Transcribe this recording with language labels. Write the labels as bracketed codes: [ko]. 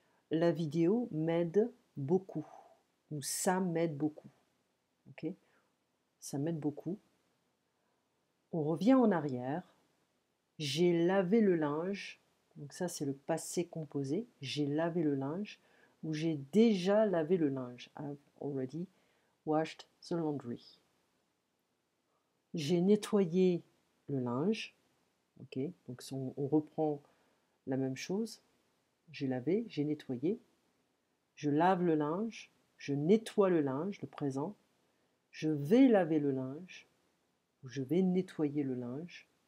[fr] La vidéo m'aide beaucoup, ou ça m'aide beaucoup, ok? Ça m'aide beaucoup. On revient en arrière. J'ai lavé le linge, donc ça c'est le passé composé. J'ai lavé le linge, ou j'ai déjà lavé le linge. [en] I've already washed the laundry. [fr] J'ai nettoyé le linge, ok? Donc on reprend la même chose. J'ai lavé, j'ai nettoyé. Je lave le linge, je nettoie le linge, le présent. Je vais laver le linge, ou je vais nettoyer le linge.